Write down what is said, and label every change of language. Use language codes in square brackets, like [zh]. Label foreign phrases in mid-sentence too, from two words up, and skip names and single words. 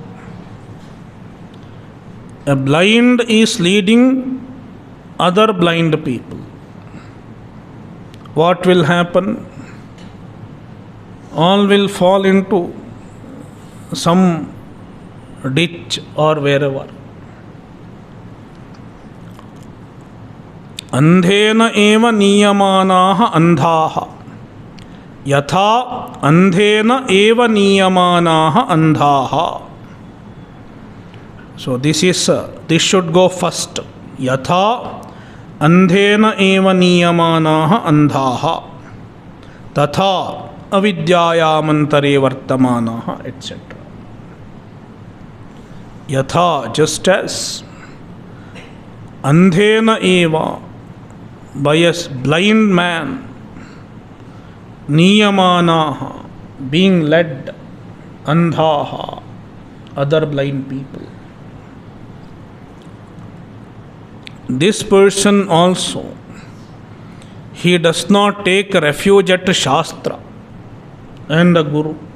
[en] A blind is leading other blind people. What will happen? All will fall into some ditch or wherever. [sa] Andhena eva niyamanaha andhaha. Yatha andhena eva niyamanaha andhaha. So this should go first. Yatha andhena eva niyamanaha andhaha. Tatha avidyayamantare vartamanaha, etc. Yatha, [en] just as. [sa] Andhena eva, [en] by a blind man. Niyamanaha, being led. Andhaha, other blind people. This person also, he does not take refuge at Shastra and a Guru.